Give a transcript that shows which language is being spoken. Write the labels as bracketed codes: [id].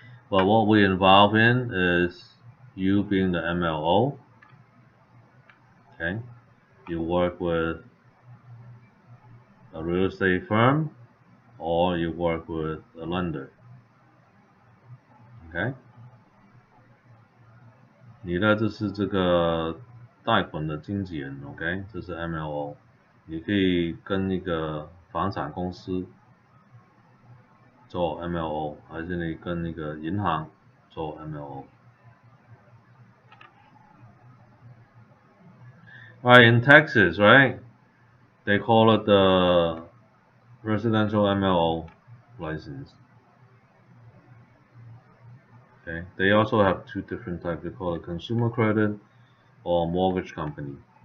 [en] But what we involve in is you being the MLO. Okay, you work with a real estate firm or you work with a lender. [zh] Okay， 你的就是这个贷款的经纪人 ，OK， 这是 MLO， 你可以跟一个房产公司做 MLO， 还是你跟那个银行做 MLO。 [en] Right, in Texas, right, they call it the residential MLO license. Okay, they also have 2 different types. They call it consumer credit or mortgage company.